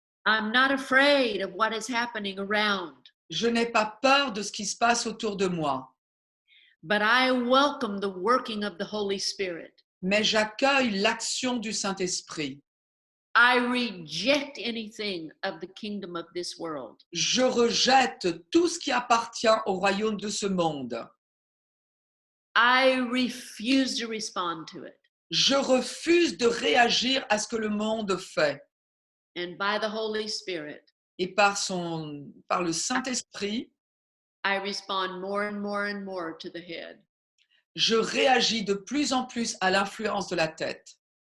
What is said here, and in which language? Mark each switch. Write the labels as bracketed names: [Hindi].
[English] I'm not afraid of what is happening around, [French] Je n'ai pas peur de ce qui se passe autour de moi, [English] but I welcome the working of the Holy Spirit. [French] mais j'accueille l'action du Saint-Esprit. [English] I reject anything of the kingdom of this world. [French] Je rejette tout ce qui appartient au royaume de ce monde. [English] I refuse to respond to it. [French] Je refuse de réagir à ce que le monde fait. [English] And by the Holy Spirit, [French] Et par le Saint-Esprit, [English] I respond more and more and more to the head. [French] je réagis de plus en plus à l'influence de la tête.